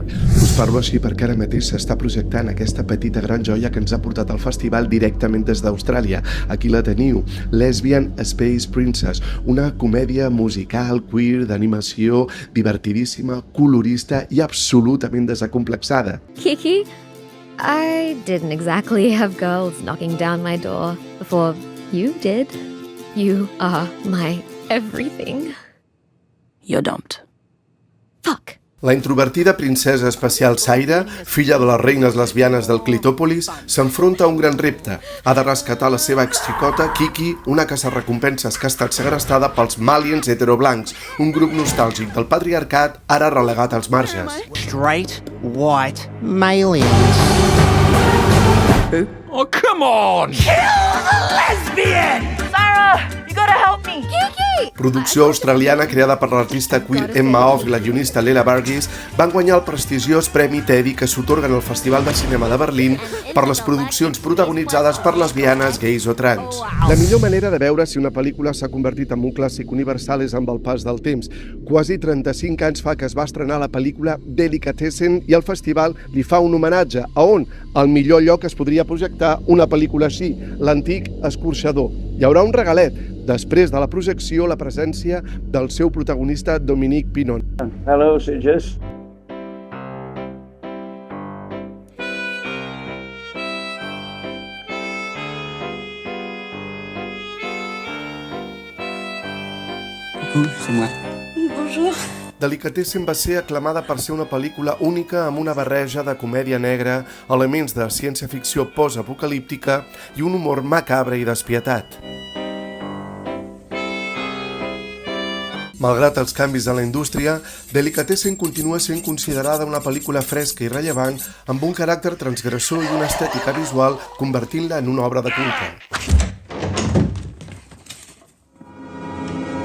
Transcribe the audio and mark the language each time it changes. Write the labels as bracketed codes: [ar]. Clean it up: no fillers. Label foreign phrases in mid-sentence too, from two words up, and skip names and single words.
[ca] Us parlo així perquè ara mateix s'està projectant aquesta petita gran joia que ens ha portat al festival directament des d'Austràlia. Aquí la teniu, Lesbian Space Princess, una comèdia musical, queer, d'animació, divertidíssima, colorista i absolutament desacomplexada. [en] Kiki, I didn't exactly have girls knocking down my door before you did. You are my everything. You're dumped. Fuck. [ca] La introvertida princesa espacial Saira, filla de les reines lesbianes del Clitòpolis, s'enfronta a un gran repte. Ha de rescatar la seva exxicota, Kiki, una caça-recompenses que ha estat segrestada pels Malians heteroblancs, un grup nostàlgic del patriarcat ara relegat als marges. [en] Straight, white, malians. Who? Oh, come on! Kill the lesbian! Sarah, you gotta help me. Kiki! [ca] Producció australiana creada per l'artista queer Emma Off i la guionista Lela Burgess van guanyar el prestigiós Premi Teddy que s'atorguen al Festival de Cinema de Berlín per les produccions protagonitzades per lesbianes, gais o trans. La millor manera de veure si una pel·lícula s'ha convertit en un clàssic universal és amb el pas del temps. Quasi 35 anys fa que es va estrenar la pel·lícula Delicatessen i el festival li fa un homenatge a on? El millor lloc es podria projectar una pel·lícula així, l'antic escorxador. Hi haurà un regalet. Després de la projecció, la presència del seu protagonista Dominique Pinon. [en] Hello, Sitges. [fr] C'est moi. Bonjour. [ca] Delicatessen va ser aclamada per ser una pel·lícula única amb una barreja de comèdia negra, elements de ciència-ficció post-apocalíptica i un humor macabre i despietat. Malgrat els canvis en la indústria, Delicatessen continua sent considerada una pel·lícula fresca i rellevant amb un caràcter transgressor i una estètica visual convertint-la en una obra de culte.